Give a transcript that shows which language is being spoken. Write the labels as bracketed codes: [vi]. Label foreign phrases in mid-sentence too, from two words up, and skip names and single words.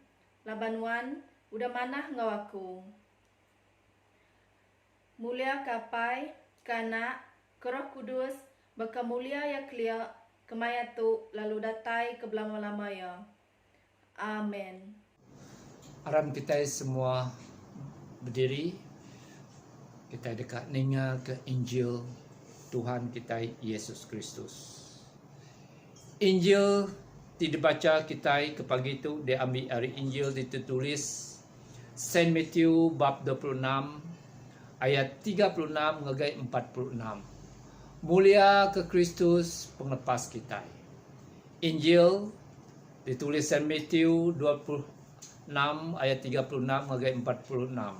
[iba] Laban nuan udah manah ngau aku. Mulia kapai, kanak, ke Roh Kudus, baka mulia ya kelia, kemaya tu lalu datai ke belama-lamaya. Amin. Aram kita semua berdiri, kita dekat ninga ke Injil Tuhan kita Yesus Kristus. Injil dibaca kita ke pagi itu, diambil dari Injil ditulis Saint Matthew bab 26 ayat 36 ngagai 46. Mulia ke Kristus penglepas kita. Injil ditulis Saint Matthew 26 ayat 36 ngagai 46.